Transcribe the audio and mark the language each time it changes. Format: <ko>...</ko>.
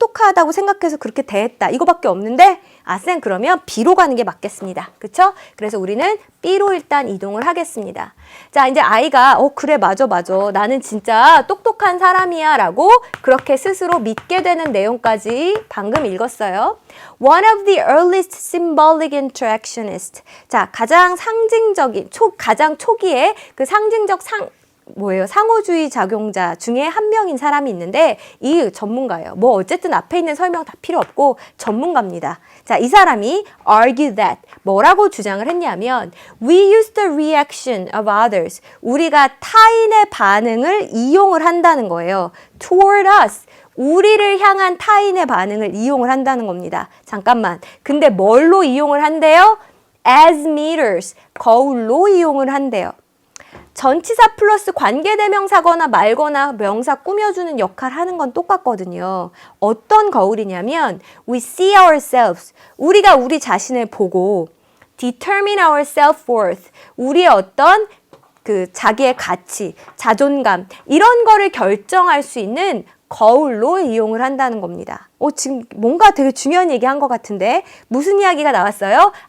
<ko>훌륭하다고 생각해서 그렇게 대했다. 이거밖에 없는데 쌤 그러면 B로 가는 게 맞겠습니다. 그쵸? 그래서 우리는 B로 일단 이동을 하겠습니다. 자, 이제 아이가 그래 맞아. 나는 진짜 똑똑한 사람이야 라고 그렇게 스스로 믿게 되는 내용까지 방금 읽었어요.</ko> <en>One of the earliest symbolic interactionists.</en> <ko>자, 가장 상징적인, 가장 초기에 그 상징적 상호주의 작용자 중에 한 명인 사람이 있는데 이 전문가예요. 뭐 어쨌든 앞에 있는 설명 다 필요 없고 전문가입니다. 자, 이 사람이</ko> <en>argue that</en> <ko>뭐라고 주장을 했냐면</ko> <en>we use the reaction of others.</en> <ko>우리가 타인의 반응을 이용을 한다는 거예요.</ko> <en>toward us.</en> <ko>우리를 향한 타인의 반응을 이용을 한다는 겁니다. 잠깐만. 근데 뭘로 이용을 한대요?</ko> <en>as meters.</en> <ko>거울로 이용을 한대요. 전치사 플러스 관계대명사거나 말거나 명사 꾸며주는 역할 하는 건 똑같거든요. 어떤 거울이냐면</ko> <en>we see ourselves.</en> <ko>우리가 우리 자신을 보고</ko> <en>determine our self-worth.</en> <ko>우리의 어떤 그 자기의 가치, 자존감 이런 거를 결정할 수 있는 거울로 이용을 한다는 겁니다. 지금 뭔가 되게 중요한 얘기 한 것 같은데 무슨 이야기가 나왔어요?</ko>